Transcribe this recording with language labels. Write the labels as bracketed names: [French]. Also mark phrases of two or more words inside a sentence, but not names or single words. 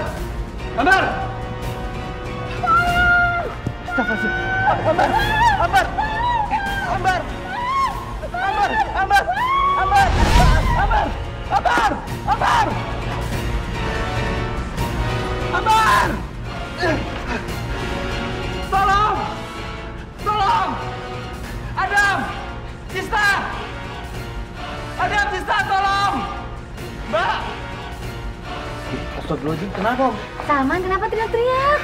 [Indonesian] Ambar. Astagfirullah. Ambar. Ambar. Ambar. Ambar. Ambar. Ambar. Ambar. Ambar. Ambar. Ambar. Tolong! Tolong! Adam! Tista! Adam, Tista, tolong! Mbak! Astagfirullahaladzim, kenapa? Salman, kenapa teriak-teriak?